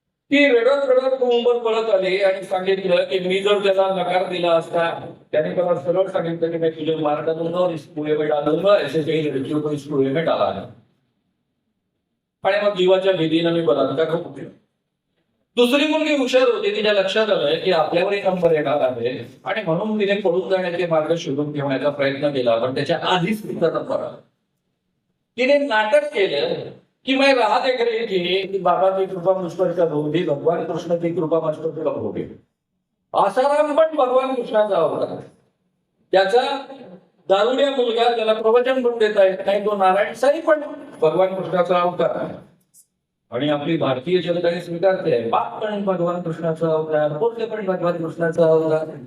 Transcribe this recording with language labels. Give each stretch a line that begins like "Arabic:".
Marathi: ती रडत रडत मुंबईत पळत आली आणि सांगितलं की मी जर त्याला नकार दिला असता, त्याने मला सरळ सांगितलं की मी तुझे मार्ग दूंगा,
Hindi: इस कुएं में डालूंगा, ऐसे काही लड़कियों को इस कुएं में डाला है.
Marathi: आणि मग जीवाच्या भीतीनं मी बलात्कार करून दिला. दुसरी मुलगी हुशार होती. तिच्या लक्षात आलं की आपल्यावरही नंबर येणार आहे आणि म्हणून तिने पळून जाण्याचे मार्ग शोधून ठेवण्याचा प्रयत्न केला, पण त्याच्या आधीच तिचा नंबर आला. तिने नाटक केलं कि
Hindi: मैं राह देख रही थी कि बाबा की कृपा मुझ पर कब होगी, भगवान कृष्ण की कृपा मुझ पर कब होगी.
Marathi: आसाराम पण भगवान कृष्णाचा होता. त्याचा दारुड्या मुलगा त्याला प्रवचन पण देता येत नाही, तो नारायण साई पण भगवान कृष्णाचा अवतार आणि आपली भारतीय जनताने स्वीकारते. बाप पण भगवान कृष्णाचा अवतार, पोटे पण भगवान कृष्णाचा अवतार.